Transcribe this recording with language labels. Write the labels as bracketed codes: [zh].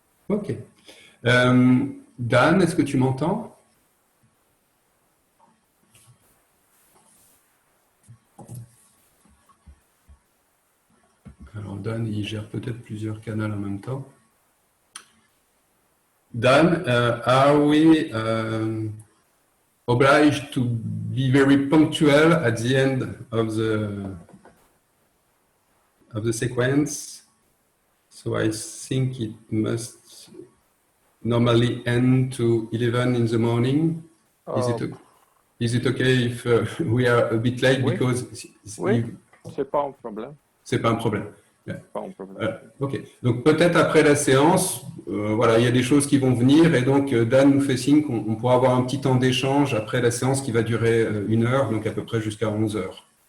[fr] OK. Dan, est-ce que tu m'entends? Alors, Dan, il gère peut-être plusieurs canaux en même temps. [en] Dan, are we obliged to be very punctual at the end of the sequence? So I think it must normally end to 11 in the morning. Is it okay if we are a bit late [fr] Oui. [en] because [fr] Oui, c'est pas un problème. C'est pas un problème. Pas un problème. Ok. Donc peut-être après la séance, voilà, il y a des choses qui vont venir et donc Dan nous fait signe qu'on pourra avoir un petit temps d'échange après la séance qui va durer 1 heure, donc à peu près jusqu'à 11 heures.